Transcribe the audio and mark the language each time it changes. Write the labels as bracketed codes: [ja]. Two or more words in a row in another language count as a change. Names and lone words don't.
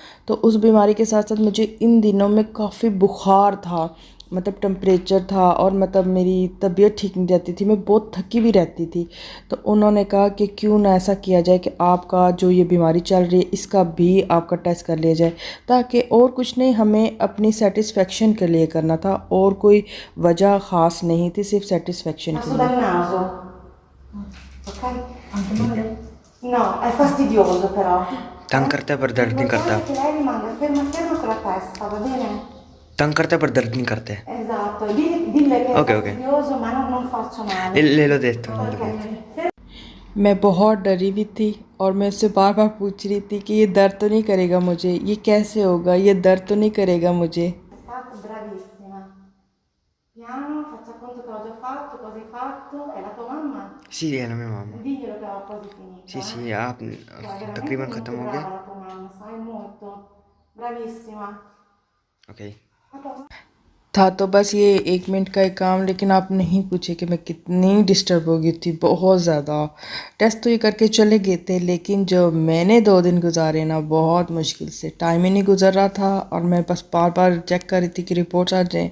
[hi] तो उस बीमारी के साथ साथ मुझे इन दिनों में काफ़ी बुखार था, मतलब टेम्परेचर था और मतलब मेरी तबीयत ठीक नहीं रहती थी, मैं बहुत थकी भी रहती थी। तो उन्होंने कहा कि क्यों ना ऐसा किया जाए कि आपका जो ये बीमारी चल रही है इसका भी आपका टेस्ट कर लिया जाए, ताकि और कुछ नहीं, हमें अपनी सेटिस्फेक्शन के लिए करना था और कोई वजह ख़ास नहीं थी, सिर्फ सेटिस्फेक्शन के [it] Passo [hi] लिए। [it] dal naso, ok? Anche male? No, è fastidioso però. [hi] तंग करता है पर दर्द नहीं करता। [it] L'importante è che lei rimanga ferma ferma con la testa, va bene? [hi] तंग करता है पर दर्द नहीं करते। [it] Esatto, dille che è [en] OK OK, [it] fastidioso ma non faccio male. [hi] ले लो देता हूँ, ले लो Ok, देता हूँ। मैं बहुत डरी हुई थी और मैं उससे बार बार पूछ रही थी कि ये दर्द तो नहीं करेगा मुझे, ये कैसे होगा, ये दर्द तो नहीं करेगा मुझे। [it] è stata bravissima. Piano, faccia conto che l'ho già fatto, cosa hai fatto? È la tua mamma? [hi] सी है ना मेरी मामा। [it] Diglielo che ho quasi finito, sì sì आप Che è veramente [hi] तकरीबन [it] molto [hi] ख़त्म हो [it] brava [hi] गया। [it] la tua mamma, sai, molto. Bravissima. ओके। A posto. [hi] था तो बस ये 1 मिनट का एक काम, लेकिन आप नहीं पूछे कि मैं कितनी डिस्टर्ब हो गई थी, बहुत ज़्यादा। टेस्ट तो ये करके चले गए थे, लेकिन जो मैंने 2 दिन गुजारे ना, बहुत मुश्किल से, टाइम ही नहीं गुजर रहा था और मैं बस बार बार चेक कर रही थी कि रिपोर्ट्स आ जाएँ।